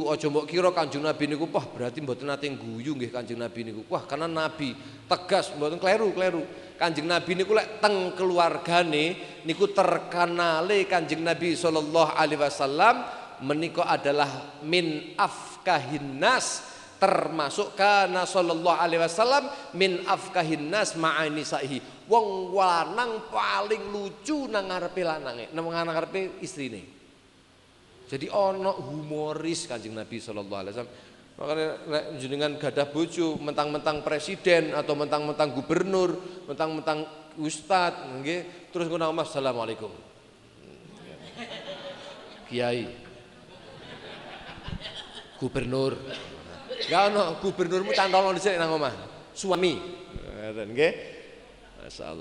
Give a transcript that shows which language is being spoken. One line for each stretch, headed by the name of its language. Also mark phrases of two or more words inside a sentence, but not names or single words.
Javanese: Aja mbok kira Kanjeng Nabi niku wah berarti mboten nate guyu nggih Kanjeng Nabi niku. Wah, karena Nabi tegas mboten kleru. Kanjeng Nabi niku lek teng keluargane niku terkenale Kanjeng Nabi
Arabic: صلى الله عليه وسلم
Javanese: menika adalah
Arabic: من أفكه الناس,
Javanese: termasuk
Arabic: كان صلى الله عليه وسلم من أفكه الناس معاني ساهي.
Javanese: Wong lanang paling lucu nang ngarepe lanange, nang ngarepe istrine. Jadi ono humoris Kanjeng Nabi
Arabic: صلى الله عليه وسلم.
Javanese: Makanya nek jenengan gadah bojo mentang-mentang presiden atau mentang-mentang gubernur, mentang-mentang ustad nggih, terus ngono Mas assalamualaikum. Kiai. Gubernur. Ya ono gubernurmu cantol dhisik nang omah. Suami. Ngoten nggih. Masyaallah.